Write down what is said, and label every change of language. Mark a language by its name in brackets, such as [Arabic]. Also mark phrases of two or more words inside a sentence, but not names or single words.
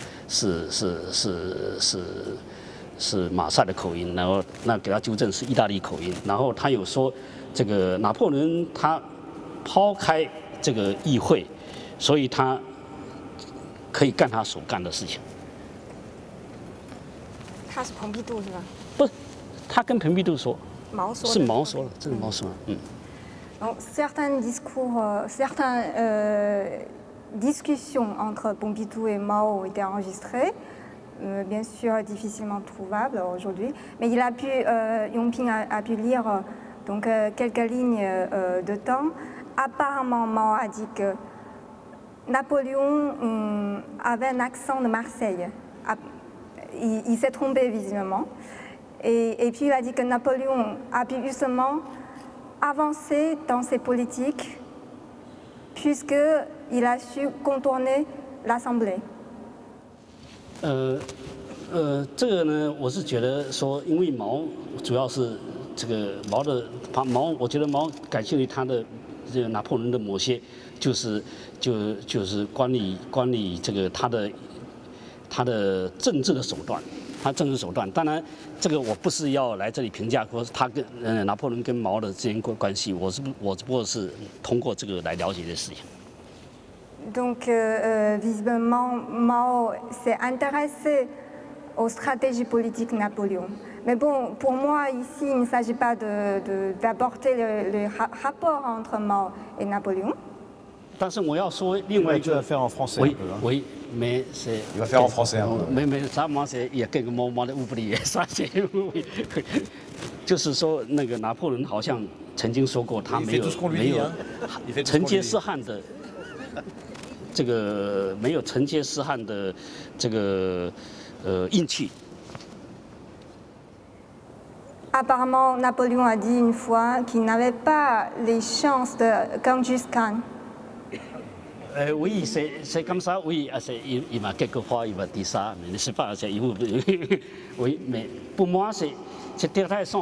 [Chinese] 是马赛的口音，然后那给他纠正是意大利口音，然后他有说这个拿破仑他抛开这个议会，所以他可以干他所干的事情。他是蓬皮杜是吧？不是，他跟蓬皮杜说，毛说的。是毛说了，这是毛说的，嗯。 [French] Donc, certains discours, certaines discussions entre Pompidou et Mao ont été enregistrées, bien sûr difficilement trouvables aujourd'hui, mais Yangping a pu lire donc, quelques lignes de temps. Apparemment, Mao a dit que Napoléon avait un accent de Marseille. Il s'est trompé visiblement. Et puis il a dit que Napoléon a pu justement avancer dans ses politiques puisqu'il a su contourner l'Assemblée. [Chinese] 这个呢，我是觉得说，因为毛主要是这个毛，我觉得毛感兴趣他的这个拿破仑的某些，就是关于这个他的政治的手段。他政治手段，当然，这个我不是要来这里评价，说他跟拿破仑跟毛的之间关系，我只不过是通过这个来了解这事情。 [French] Donc, visiblement, Mao s'est intéressé aux stratégies politiques de Napoléon. Mais bon, pour moi, ici, il ne s'agit pas d'apporter le rapport entre Mao et Napoléon. [Chinese] 但是我要说另外一 [French] Tu [Chinese] 个 [French] vas faire en français un oui, peu. Hein. oui, mais c'est. Il va faire en français un peu. Mais ça, moi, il y a quelques moments de oublié ça, c'est oui. [Chinese] 就是说，那个拿破仑好像曾经说过，他没有承接试汉的这个没有承接试汉的这个运气。 [French] Apparemment, Napoléon a dit une fois qu'il n'avait pas les chances de Genghis Khan. Oui, c'est comme ça, oui. Il m'a quelquefois il m'a dit ça, mais je ne sais pas. Oui, mais pour moi, c'est intéressant.